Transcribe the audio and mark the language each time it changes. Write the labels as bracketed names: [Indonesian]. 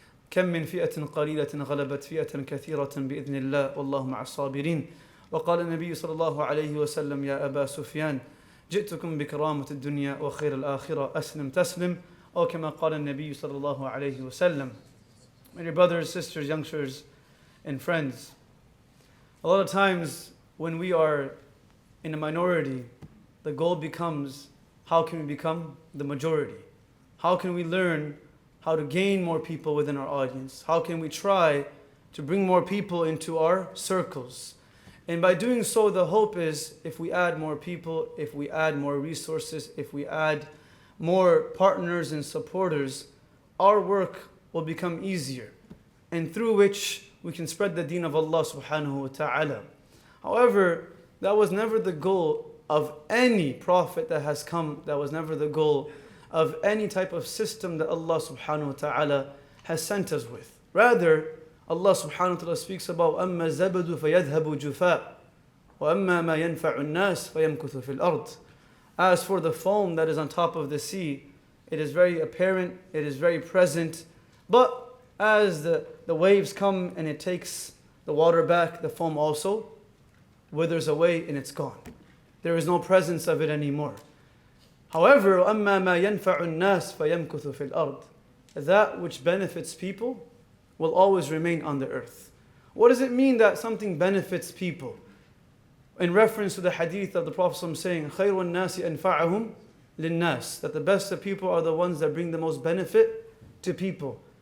[Arabic] كم من فئة قليلة غلبت فئة كثيرة بإذن الله والله مع الصابرين وقال النبي صلى الله عليه وسلم يا أبا سفيان جئتكم بكرامة الدنيا وخير الآخرة أسلم تسلم أو كما قال النبي صلى الله عليه وسلم. [English] My dear brothers, sisters, youngsters and friends, a lot of times when we are in a minority, the goal becomes how can we become the majority? How can we learn how to gain more people within our audience? How can we try to bring more people into our circles? And by doing so, the hope is if we add more people, if we add more resources, if we add more partners and supporters, our work will become easier, and through which we can spread the deen of Allah subhanahu wa ta'ala. However, that was never the goal of any prophet that has come. That was never the goal of any type of system that Allah subhanahu wa ta'ala has sent us with. Rather, Allah subhanahu wa ta'ala speaks about [Arabic] أَمَّا الزَّبَدُ فَيَذْهَبُ جُفَاءً وَأَمَّا مَا يَنْفَعُ النَّاسِ فَيَمْكُثُ فِي الْأَرْضِ. [English] As for the foam that is on top of the sea, it is very apparent, it is very present, but as the waves come and it takes the water back, the foam also withers away and it's gone. There is no presence of it anymore. However, [Arabic] أَمَّا مَا يَنْفَعُ النَّاسِ فَيَمْكُثُ فِي الْأَرْضِ. [English] That which benefits people will always remain on the earth. What does it mean that something benefits people? In reference to the hadith of the Prophet saying, [Arabic] خَيْرُ النَّاسِ أَنْفَعَهُمْ لِلنَّاسِ, [English] that the best of people are the ones that bring the most benefit to people.